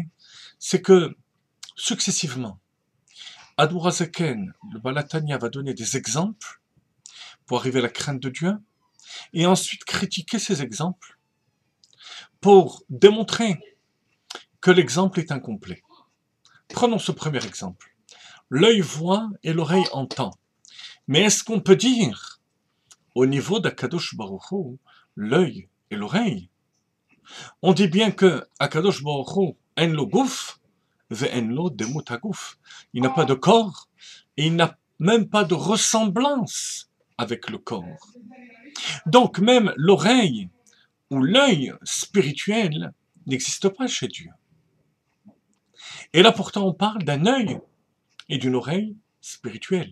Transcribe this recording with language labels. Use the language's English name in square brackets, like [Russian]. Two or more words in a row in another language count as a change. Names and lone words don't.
[French] C'est que, successivement, Admoura Zaken, le Baal HaTanya, va donner des exemples pour arriver à la crainte de Dieu, et ensuite critiquer ces exemples pour démontrer que l'exemple est incomplet. Prenons ce premier exemple. L'œil voit et l'oreille entend. Mais est-ce qu'on peut dire, au niveau d'Akadosh Baruch Hu, l'œil et l'oreille? On dit bien que [Hebrew] הקדוש ברוך הוא אין לו גוף ואין לו דמות הגוף. [French] Il n'a pas de corps et il n'a même pas de ressemblance avec le corps. Donc même l'oreille ou l'œil spirituel n'existe pas chez Dieu. Et là pourtant on parle d'un œil et d'une oreille spirituelle.